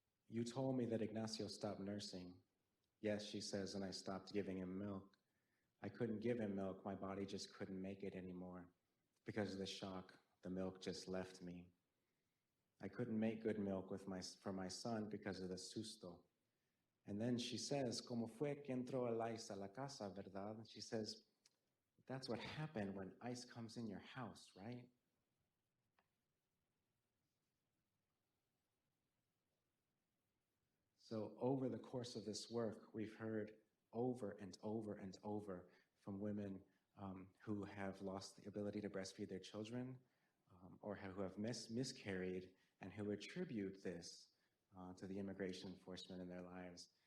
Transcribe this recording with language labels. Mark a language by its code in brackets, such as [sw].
[en] You told me that Ignacio stopped nursing. Yes, she says, and I stopped giving him milk. I couldn't give him milk. My body just couldn't make it anymore. Because of the shock, the milk just left me. I couldn't make good milk for my son because of the susto. And then she says, [es] ¿Cómo fue que entró el ice a la casa, verdad? [en] She says, that's what happened when ice comes in your house, right? So over the course of this work, we've heard over and over and over from women who have lost the ability to breastfeed their children or who have miscarried and who attribute this to the immigration enforcement in their lives.